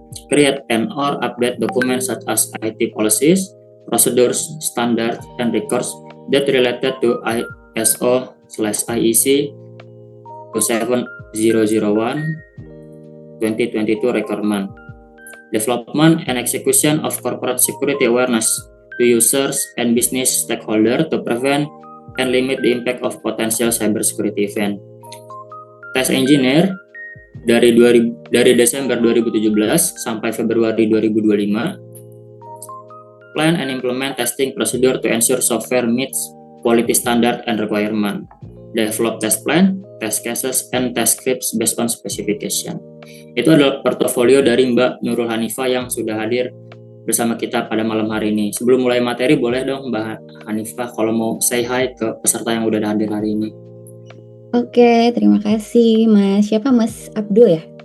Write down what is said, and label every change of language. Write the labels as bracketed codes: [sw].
[en] Create and or update documents such as IT policies, procedures, standards, and records that related to ISO/IEC 27001 2022 requirement. Development and execution of corporate security awareness to users and business stakeholders to prevent and limit the impact of potential cybersecurity event. Test engineer [id] dari Desember 2017 sampai Februari 2025. [en] Plan and implement testing procedure to ensure software meets quality standard and requirement. Develop test plan, test cases, and test scripts based on specification. [id] Itu adalah portofolio dari Mbak Nurul Hanifah yang sudah hadir bersama kita pada malam hari ini. Sebelum mulai materi, boleh dong Mbak Hanifah kalau mau say hi ke peserta yang udah hadir hari ini. Oke, terima kasih Mas. Siapa Mas Abdul ya?